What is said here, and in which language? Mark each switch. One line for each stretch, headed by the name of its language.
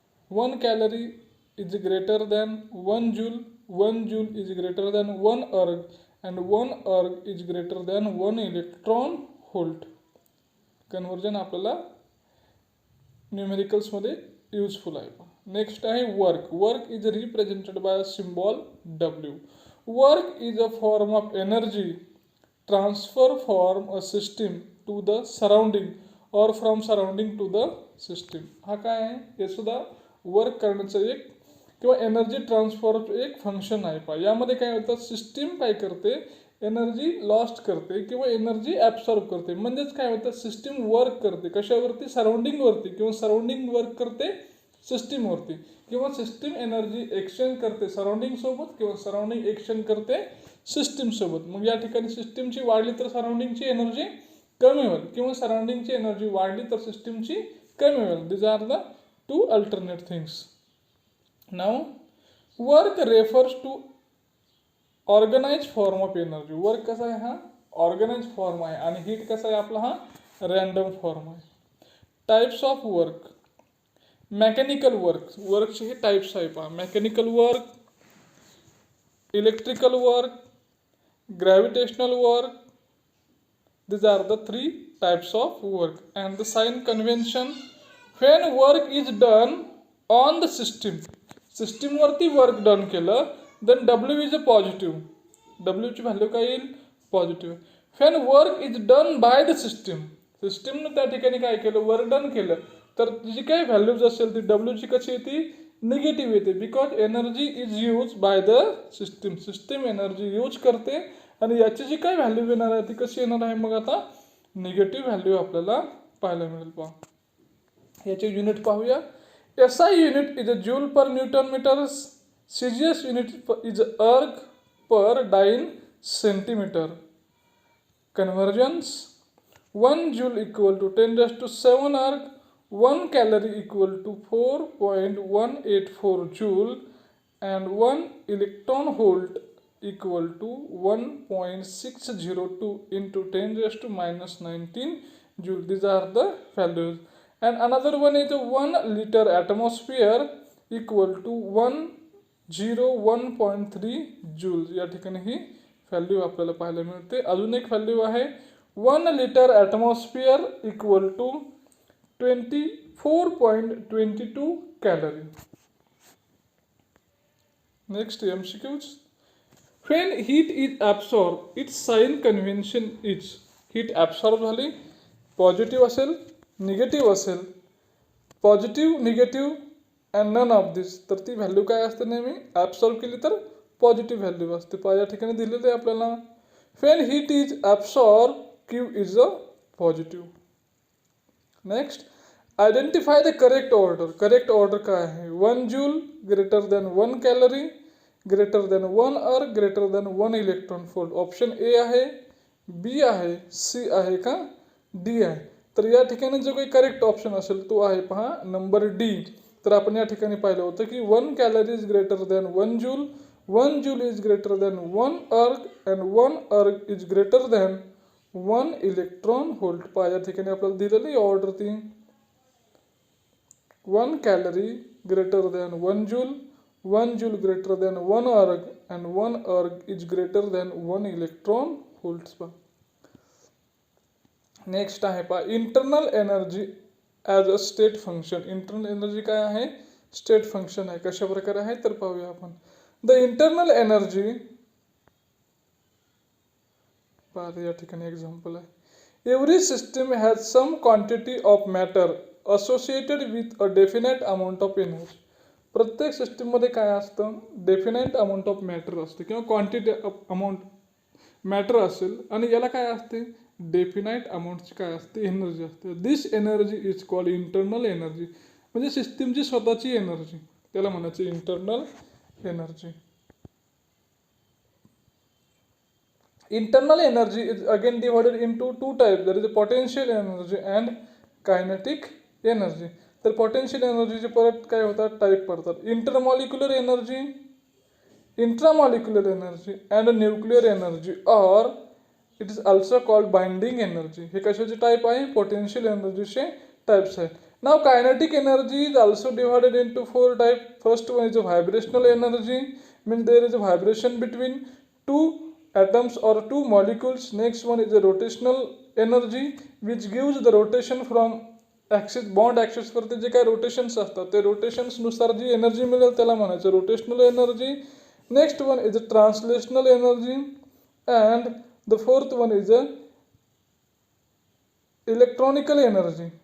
English: 1 calorie is greater than 1 joule. 1 joule is greater than 1 erg and 1 erg is greater than 1 electron volt.
Marathi: Conversion आपल्याला न्यूमेरिकल्समध्ये useful आहे.
English: Next आहे work. Work is represented by a symbol W. Work is a form of energy transfer from a system to the surrounding और from surrounding to the system.
Marathi: हा काय आहे, हे सुद्धा work करण्याचं एक किंवा एनर्जी ट्रान्सफरचं एक फंक्शन आहे. पहा यामध्ये काय होतं, सिस्टीम काय करते, एनर्जी लॉस्ट करते किंवा एनर्जी ॲब्सॉर्ब करते. म्हणजेच काय होतं, सिस्टीम वर्क करते कशावरती, सराउंडिंगवरती, किंवा सराउंडिंग वर्क करते सिस्टीमवरती, किंवा सिस्टीम एनर्जी एक्सचेंज करते सराउंडिंगसोबत किंवा सराउंडिंग एक्सचेंज करते सिस्टीमसोबत. मग या ठिकाणी सिस्टीमची वाढली तर सराउंडिंगची एनर्जी कमी होईल किंवा सराउंडिंगची एनर्जी वाढली तर सिस्टीमची कमी होईल.
English: These are the two alternate things. Now, work refers to organized form of energy.
Marathi: Work कसा आहे, हा ऑर्गनाइज फॉर्म आहे आणि हीट कसा आहे आपला, हा रॅन्डम फॉर्म आहे.
English: Types of work. Mechanical work.
Marathi: वर्कचे हे टाईप्स आहे. पहा mechanical work, electrical work, gravitational work.
English: These are the 3 types of work. And the sign convention, when work is done on the system,
Marathi: सिस्टीमवरती work done केलं
English: Then W is a positive.
Marathi: डब्ल्यूची value काय येईल, positive.
English: when work is done by the system,
Marathi: सिस्टीमनं त्या ठिकाणी काय केलं, work done केलं तर जी काही व्हॅल्यूज असेल ती डब्ल्यूची कशी येते, निगेटिव्ह येते.
English: Because energy is use by the system.
Marathi: System energy use करते आणि याची जी काही व्हॅल्यू येणार आहे ती कशी येणार आहे, मग आता निगेटिव्ह व्हॅल्यू आपल्याला पाहायला मिळेल. पहा याचे युनिट पाहूया.
English: SI unit is a joule per Newton meters. CGS unit is erg per dyne centimeter. Conversions 1 joule equal to 10⁻⁷ erg. 1 calorie equal to 4.184 joule and 1 electron volt equal to 1.602 into 10 raised to minus 19 joule. These are the values. And another one is 1 liter atmosphere equal to 101.3 joules.
Marathi: या ठिकाणी ही value आपल्याला पाहायला मिळते. अजून एक value आहे
English: 1 liter atmosphere equal to 24.22 calorie. Next MCQs. When heat is absorbed, its sign convention is heat absorb
Marathi: झाली, positive असेल, निगेटिव्ह असेल, positive, negative and none of दिस, तर ती व्हॅल्यू काय असते नेहमी ॲब्सॉर्ब केली तर पॉझिटिव्ह व्हॅल्यू असते. या ठिकाणी दिलेलं आहे आपल्याला
English: when heat is absorbed Q is a positive. Next, identify the correct order. Correct order
Marathi: काय आहे
English: 1 joule greater than 1 calorie greater than 1 erg greater than 1 electron volt.
Marathi: Option A आहे, बी आहे, सी आहे का डी आहे. तर या ठिकाणी जो काही करेक्ट ऑप्शन असेल तो आहे पहा नंबर डी. तर आपण या ठिकाणी पाहिलं होतं की
English: 1 calorie is greater than 1 joule, 1 joule is greater than 1 erg and 1 erg is greater than 1 electron volt.
Marathi: पहा या ठिकाणी आपल्याला दिलेली ऑर्डर ती
English: 1 calorie greater than 1 joule, 1 joule greater than 1 erg and 1 erg is greater than 1 electron volts. Next
Marathi: आहे पहा
English: Internal energy as a state function.
Marathi: Internal energy काय आहे स्टेट फंक्शन आहे. कशा प्रकारे आहे तर पाहूया आपण. द इंटरनल एनर्जी पहा या ठिकाणी एक्झाम्पल आहे.
English: Every system has some quantity of matter associated with a definite amount of energy.
Marathi: प्रत्येक सिस्टीममध्ये काय असतं डेफिनेट अमाऊंट ऑफ मॅटर असते किंवा क्वांटिटी ऑफ अमाऊंट मॅटर असेल आणि याला काय असते डेफिनाईट अमाऊंटची काय असते एनर्जी असते.
English: This energy is called internal energy.
Marathi: म्हणजे सिस्टीमची स्वतःची एनर्जी त्याला म्हणायचं internal energy.
English: Internal energy is again divided into two types. There is a potential energy and kinetic energy.
Marathi: तर
English: potential energy
Marathi: चे परत काय होतात टाइप पडतात
English: intermolecular energy, intramolecular energy and nuclear energy or it is also called binding energy.
Marathi: हे कशाचे type आहे potential energy चे टाइप्स आहेत.
English: Now kinetic energy is also divided into four types. First one is a vibrational energy, means there is a vibration between two atoms or two molecules. Next one is the rotational energy which gives the rotation from axis bond axis
Marathi: वरती जे काही rotations असतात ते rotations नुसार जी energy मिळेल त्याला म्हणायचं rotational energy.
English: Next one is a translational energy and the fourth one is a electronical energy.